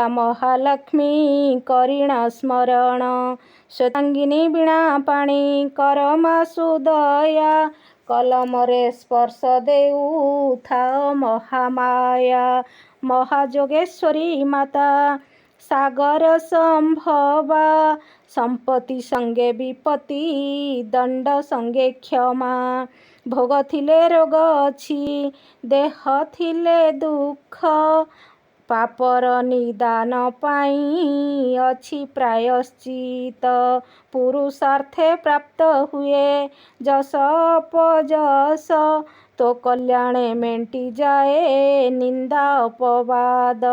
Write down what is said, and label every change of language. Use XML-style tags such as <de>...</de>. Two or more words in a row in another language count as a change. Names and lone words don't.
<or>ମହାଲକ୍ଷ୍ମୀ କରିଣ ସ୍ମରଣ ଶ୍ୱେତାଙ୍ଗିନୀ ବୀଣା ପାଣି କରମା ସୁଦୟା କଲମରେ ସ୍ପର୍ଶ ଦେଉ ଥା ମହାମାୟା ମହାଯୋଗେଶ୍ୱରୀ ମାତା ସାଗର ସମ୍ଭବା ସମ୍ପତ୍ତି ସଙ୍ଗେ ବିପତ୍ତି ଦଣ୍ଡ ସଙ୍ଗେ କ୍ଷମା ଭୋଗ ଥିଲେ ରୋଗ ଅଛି ଦେହ ଥିଲେ ଦୁଃଖ ପାପର ନିଦାନ ପାଇଁ ଅଛି ପ୍ରାୟଶ୍ଚିତ। ପୁରୁଷାର୍ଥେ ପ୍ରାପ୍ତ ହୁଏ ଯଶ ଅପଯଶ। ତୋ କଲ୍ୟାଣେ ମେଣ୍ଟିଯାଏ ନିନ୍ଦା ଅପବାଦ।</or>